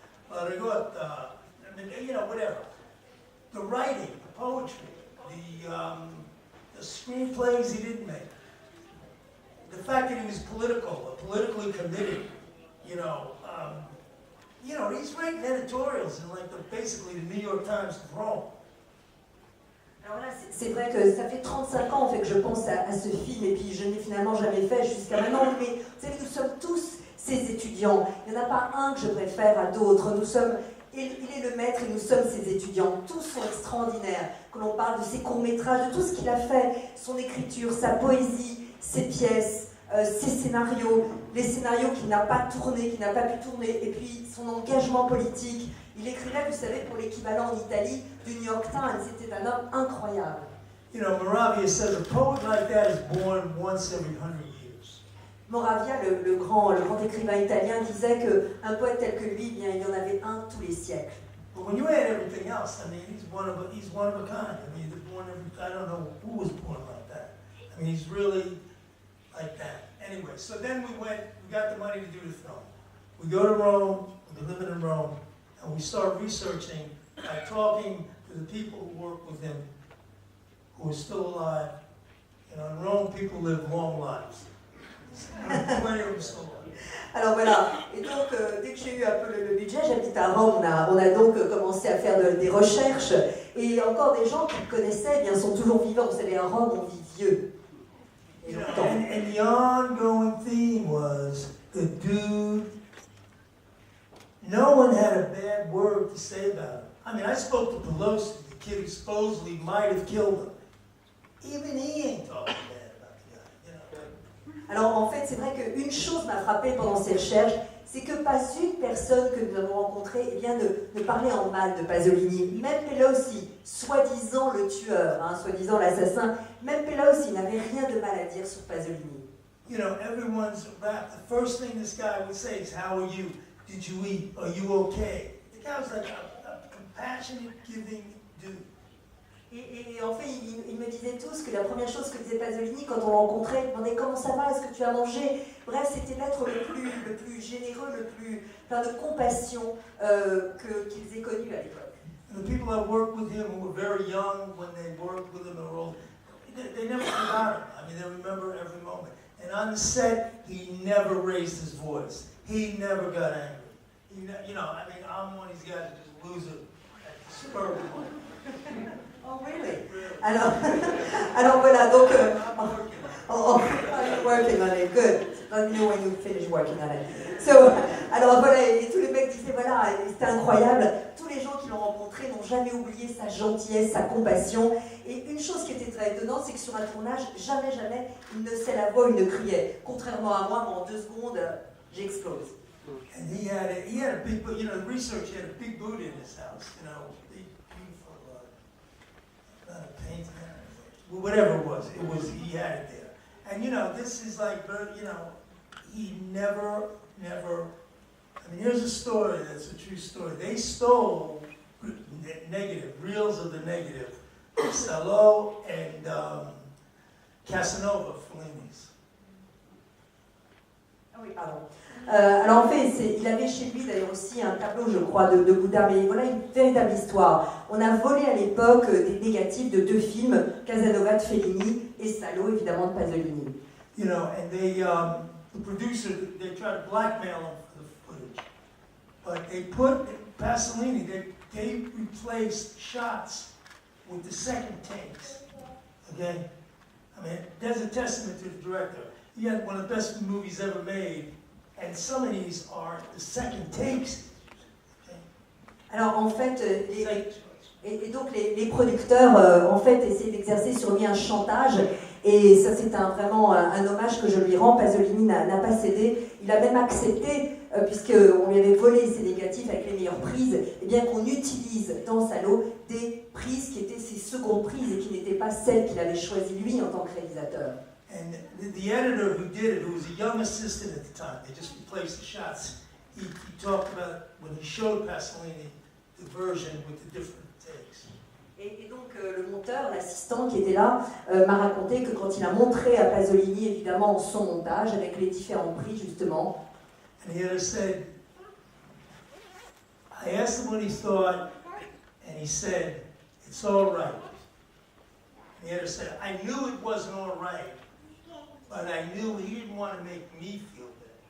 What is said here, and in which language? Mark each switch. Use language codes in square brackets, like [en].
[en] I mean, you know, whatever. The writing, the poetry, the screenplays he didn't make. The fact that he was politically committed, you know, he's writing editorials in basically the New York Times of Rome. [fr] Alors voilà, c'est vrai que ça fait 35 ans en fait, que je pense à ce film et puis je n'ai finalement jamais fait jusqu'à maintenant, mais vous savez, nous sommes tous ces étudiants. Il n'y en a pas un que je préfère à d'autres. Il est le maître et nous sommes ses étudiants. Tous sont extraordinaires. Que l'on parle de ses courts-métrages, de tout ce qu'il a fait, son écriture, sa poésie, ses pièces, ses scénarios, les scénarios qu'il n'a pas tournés, qu'il n'a pas pu tourner, et puis son engagement politique. Il écrivait, vous savez, pour l'équivalent en Italie du New York Times. C'était un homme incroyable. [en] You know, Moravia says a poet like that is born once every 100 years. [fr] Moravia, le grand écrivain italien, disait qu'un poète tel que lui, bien, il y en avait un tous les siècles. [en] But when you add everything else, I mean, he's one of a kind. I mean, I don't know who was born like that. I mean, he's really like that. Anyway, so then we got the money to do the film. We go to Rome, we've been living in Rome, and we start researching by talking to the people who work with him, who are still alive. You know, in Rome, people live long lives. Plenty of them still alive. [fr] Alors voilà, et donc dès que j'ai eu un peu le budget, j'habite à Rome, on a donc commencé à faire des recherches, et encore des gens qui me connaissaient, eh bien, sont toujours vivants. Vous savez, à Rome, on vit vieux. [en] You know, and the ongoing theme was the dude, no one had a bad word to say about him. I mean, I spoke to Pelosi, the kid who supposedly might have killed him. Even he ain't talking bad about the guy, you know. [fr] Alors en fait, c'est vrai qu'une chose m'a frappée pendant ces recherches, c'est que pas une personne que nous avons rencontrée eh bien, ne parlait en mal de Pasolini. Même Pelosi, soi-disant le tueur, soi-disant l'assassin, même Pelosi n'avait rien de mal à dire sur Pasolini. [en] You know, everyone's rap. The first thing this guy would say is, "How are you? Did you eat? Are you okay?" The guy was like a compassionate, giving dude. [fr] Et en fait, ils me disaient tous que la première chose que disait Pasolini quand on le rencontrait, il demandait comment ça va, est-ce que tu as mangé. Bref, c'était l'être le plus généreux, le plus plein de compassion qu'ils aient connu à l'époque. [en] The people that worked with him who were very young when they worked with him or old, they never forgot him. I mean, they remember every moment. And on the set, he never raised his voice. He never got angry. You know, I mean, I'm one of these guys who just lose it at the spur of the moment. Oh, really? [fr] Alors voilà, donc... [en] I'm working on it, good. Let me know when you finish working on it. [fr] So, alors voilà, et tous les mecs disaient, voilà, c'était incroyable. Tous les gens qui l'ont rencontré n'ont jamais oublié sa gentillesse, sa compassion. Et une chose qui était très étonnante, c'est que sur un tournage, jamais, il ne haussait la voix, il ne criait. Contrairement à moi, en 2 secondes, j'explose. [en] And he had a big, you know, the research, he had a big Buddha in his house, you know, big, beautiful, not a painting, whatever it was, he had it there. And you know, this is like, you know, he never, I mean, here's a story that's a true story. They stole negative, reels of the negative, Salo and Casanova Fellini's. [fr] Oui, pardon. Alors en fait, il avait chez lui d'ailleurs aussi un tableau, je crois, de Bouddha, mais voilà une véritable histoire. On a volé à l'époque des négatifs de 2 films, Casanova de Fellini et Salo, évidemment, de Pasolini. [en] You know, and the producer, they tried to blackmail him for the footage. But they put Pasolini, they replaced shots with the second takes. Okay? I mean, there's a testament to the director. He had one of the best movies ever made, and some of these are the second takes. Okay? [fr] Alors en fait, et donc les producteurs en fait essayaient d'exercer sur lui un chantage, et ça c'est vraiment un hommage que je lui rends. Pasolini n'a pas cédé, il a même accepté, puisqu'on lui avait volé ses négatifs avec les meilleures prises, et bien qu'on utilise dans Salo des prises qui étaient ses secondes prises et qui n'étaient pas celles qu'il avait choisies lui en tant que réalisateur. [en] And the editor who did it, who was a young assistant at the time, they just replaced the shots. He talked about when he showed Pasolini the version with the different takes. [fr] Et donc le monteur, l'assistant qui était là, m'a raconté que quand il a montré à Pasolini évidemment son montage avec les différents prix justement. [en] And the editor said, I asked him what he thought, and he said, it's all right. And the editor said, I knew it wasn't all right, but I knew he didn't want to make me feel bad.